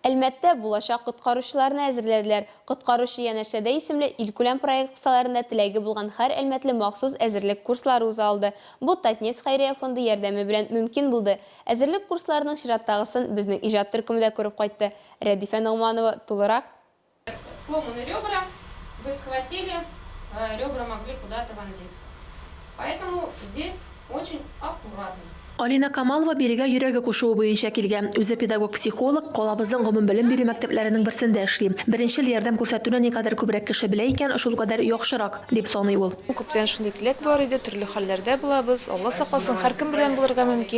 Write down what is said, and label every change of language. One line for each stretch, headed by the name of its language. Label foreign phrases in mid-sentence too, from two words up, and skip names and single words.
Tatar: Әлмәттә булачак коткаручыларны әзерләделәр. Коткаручы янәшәдә исемле илкүләм проект кысаларында теләге булган һәр әлмәтле махсус әзерлек курслары уза алды. Бу Татнефть хәйрия фонды ярдәме белән мөмкин булды. Әзерлек курсларының чираттагысын безнең иҗат төркемендә күреп кайтты. Рәдифә Ногманова тулырак.
Russian: Сломаны ребра, вы схватили, ребра могли куда-то вонзиться. Поэтому здесь очень аккуратно.
Tatar: Алина Камалова бирегә йөрәге кушуы буенча килгән. Үзе педагог-психолог, калабызның гомум белем бирү мәктәпләренең берсендә эшли. Беренчел ярдәм күрсәтүне никадәр күбрәк кеше белә икән, шул кадәр яхшырак, дип саный ул. Күптән шундый теләк бар иде, төрле хәлләрдә булабыз. Алла сакласын, һәркем белән булырга мөмкин.